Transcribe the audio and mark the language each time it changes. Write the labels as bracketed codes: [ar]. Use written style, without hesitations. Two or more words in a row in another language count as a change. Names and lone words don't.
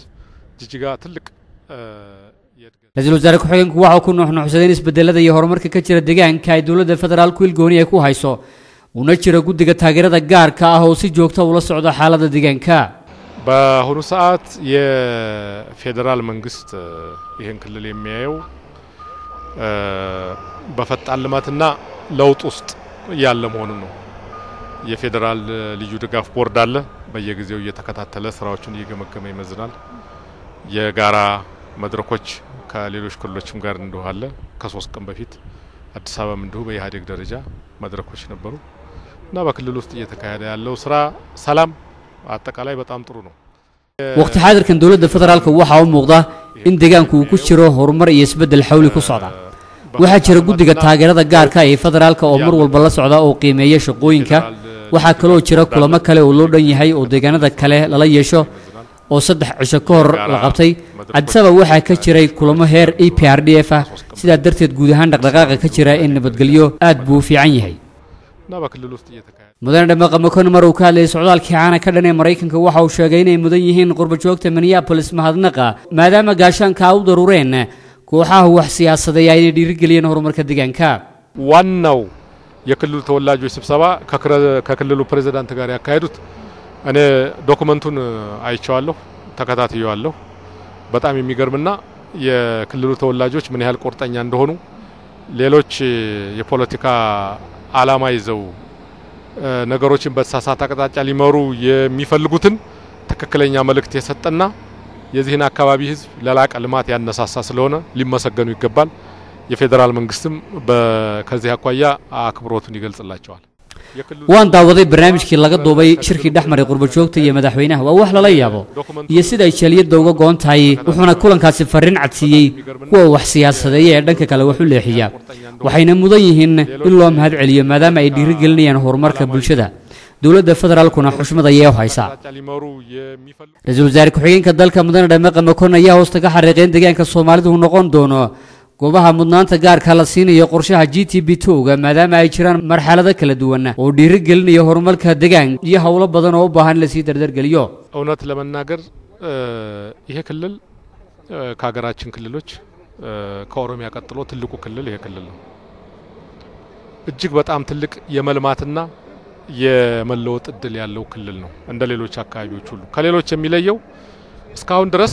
[so] ra'iisul wasaare ku-xigeenku waxa uu ku nuuxnuuxsaday isbedelada iyo horumarka ka jira deegaanka ay dawladda federaalku ilgooni ay ku hayso una jira guddiga taageerada gaarka ah oo si joogto ula socda xaaladda deegaanka [am] በአሁኑ ሰዓት የፌደራል መንግስት ይሄን ክልል የሚያየው በፈጣን ልማትና ለውጥ ውስጥ ያለ መሆኑን ነው የፌደራል ልዩ ድጋፍ ቦርድ አለ በየጊዜው እየተከታተለ ስራዎችን እየገመገመ ይመዝናል የጋራ መድረኮች ከሌሎች ክልሎችም ጋር እንደሆነ ከ3 ቀን በፊት አዲስ አበባም እንደው በኢህአዴግ ደረጃ መድረኮች ነበሩ እና በክልል ውስጥ እየተካሄደ ያለው ስራ ሰላም አጠቃላይ በጣም ጥሩ ነው [so] waqti xaadirkan dawladda federaalka waxa uu muuqda in deegaanku uu ku jiro horumar iyo isbedel xawli ku socda waxa jira guddiga taageerada gaarka ah ee federaalka oo mar walba la socda oo qiimeeya shaqooyinka waxa kale oo jira kulamo kale oo loo dhan yahay oo deegaanada kale lala yeesho oo 3 cisho ka hor la qabtay Addis Ababa waxa ka jiray kulamo heer EPRDF ah sida darteed guud ahaan dhaqdhaqaaqa ka jira in nabadgelyo aad buu fiican yahay mudane Dhamaqa Mokone mar uu ka hadlayay socdaalkii caana ka dhanay Mareykanka waxa uu sheegay inay mudan yihiin qurbo joogta Minneapolis mahadnaqa maadaama gaashaanka u daruureen kooxaha wax siyaasadeed ay dhiirigeliyeen horumarka deegaanka [am] ዋናው የክልሉ ተወላጆች ስብሰባ ከክልሉ ፕሬዝዳንት ጋር ያካሄዱት እኔ ዶክመንቱን አይቻለሁ ተከታትየዋለሁ በጣም የሚገርምና የክልሉ ተወላጆች ምን ያህል ቁርጠኛ እንደሆኑ ሌሎች የፖለቲካ ዓላማ ይዘው ነገሮችን በተሳሳተ አቅጣጫ ሊመሩ የሚፈልጉትን ትክክለኛ መልእክት የሰጠና የዚህን አካባቢ ህዝብ ለላቀ ልማት ያነሳሳ ስለሆነ ሊመሰገኑ ይገባል የፌደራል መንግስትም በከዚህ አኳያ አክብሮቱን ይገልጽላቸዋል [so] waan daawaday barnaamijkii laga duubay shirkii dhaxmaray qurbo joogta iyo madaxweynaha waa wax lala yaabo iyo sida ay Jaaliyadda uga go'an tahay wuxuuna kulankaasi fariin cadsiiyay kuwa wax siyaasadeed ee dhanka kale wax u leexiya waxayna mudan yihiin in loo mahad celiyo maadaama ay dhiirigelinayaan horumarka bulshada dawladda federaalkuna xushmad ayay u haysaa ra'iisul wasaare ku-xigeenka dalka mudane Dhamaqa Mokone ayaa hoosta ka xariiqeen deegaanka Soomaalidu noqon doono goobaha mudnaanta gaarka la siinayo qorshaha GTB2ga maadaama ay jiraan marxalado kala duwan oo dhiirigelinayo horumarka deegaanka iyo hawlo badan oo u baahan la sii dardargeliyo [am] እውነት ለመናገር ይሄ ክልል ከሀገራችን ክልሎች ከኦሮሚያ ቀጥሎ ትልቁ ክልል ይሄ ክልል ነው እጅግ በጣም ትልቅ የመልማትና የመለወጥ እድል ያለው ክልል ነው እንደ ሌሎች አካባቢዎች ሁሉ ከሌሎች የሚለየው እስካሁን ድረስ